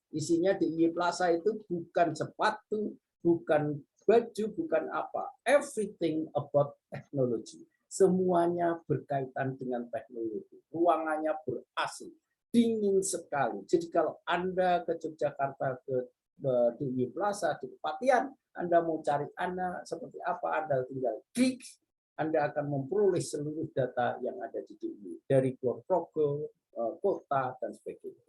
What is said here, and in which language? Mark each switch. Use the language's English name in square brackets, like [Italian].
[Indonesian] Isinya DIY Plaza itu bukan sepatu, bukan baju, bukan apa. [English] Everything about technology. [Indonesian] Semuanya berkaitan dengan teknologi. Ruangannya ber-AC, dingin sekali. Jadi kalau Anda ke Yogyakarta ke DIY Plaza di Kepatihan, Anda mau cari anak seperti apa, Anda tinggal klik, Anda akan memperoleh seluruh data yang ada di DIY dari Kulon kota dan sebagainya.